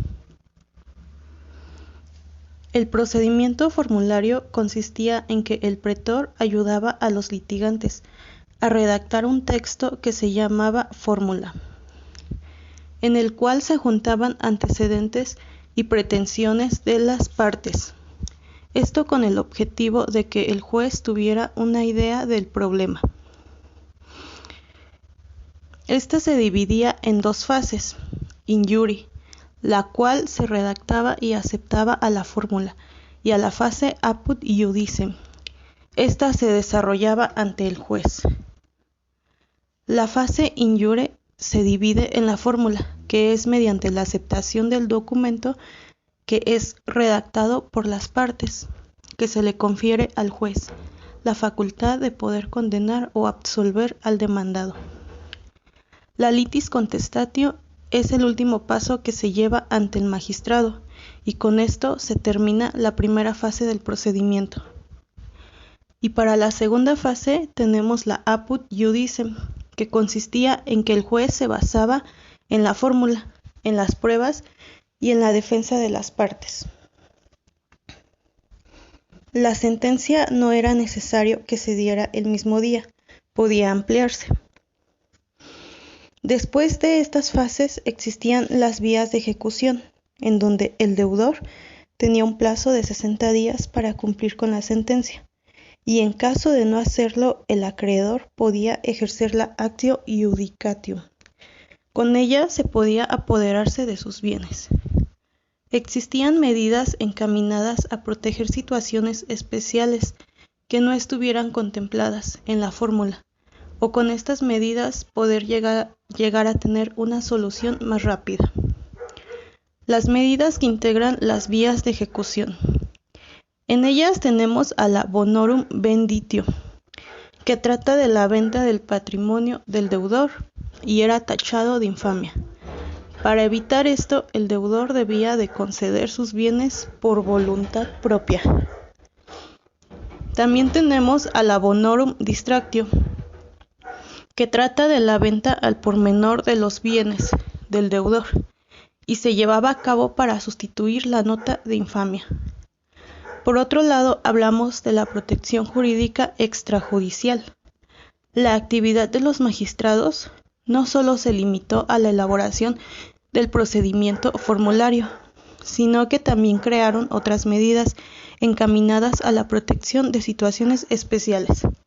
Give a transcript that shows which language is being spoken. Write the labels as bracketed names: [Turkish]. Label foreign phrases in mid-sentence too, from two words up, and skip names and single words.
[Spanish] El procedimiento formulario consistía en que el pretor ayudaba a los litigantes a redactar un texto que se llamaba fórmula, en el cual se juntaban antecedentes y pretensiones de las partes. Esto con el objetivo de que el juez tuviera una idea del problema. Esta se dividía en dos fases: [Latin] in iure, [Spanish] la cual se redactaba y aceptaba a la fórmula, y a la fase [Latin] apud iudice. [Spanish] Esta se desarrollaba ante el juez. La fase [Latin] in iure [Spanish] se divide en la fórmula, que es mediante la aceptación del documento que es redactado por las partes, que se le confiere al juez la facultad de poder condenar o absolver al demandado. La [Latin] litis contestatio [Spanish] es el último paso que se lleva ante el magistrado, y con esto se termina la primera fase del procedimiento. Y para la segunda fase tenemos la [Latin] apud iudice, [Spanish] que consistía en que el juez se basaba en la fórmula, en las pruebas y en la defensa de las partes. La sentencia no era necesario que se diera el mismo día, podía ampliarse. Después de estas fases existían las vías de ejecución, en donde el deudor tenía un plazo de 60 días para cumplir con la sentencia, y en caso de no hacerlo, el acreedor podía ejercer la [Latin] actio iudicatio. [Spanish] Con ella se podía apoderarse de sus bienes. Existían medidas encaminadas a proteger situaciones especiales que no estuvieran contempladas en la fórmula, o con estas medidas poder llegar a tener una solución más rápida. Las medidas que integran las vías de ejecución. En ellas tenemos a la [Latin] bonorum venditio, [Spanish] que trata de la venta del patrimonio del deudor y era tachado de infamia. Para evitar esto, el deudor debía de conceder sus bienes por voluntad propia. También tenemos a la [Latin] bonorum distractio, [Spanish] que trata de la venta al por menor de los bienes del deudor y se llevaba a cabo para sustituir la nota de infamia. Por otro lado, hablamos de la protección jurídica extrajudicial. La actividad de los magistrados no solo se limitó a la elaboración del procedimiento formulario, sino que también crearon otras medidas encaminadas a la protección de situaciones especiales.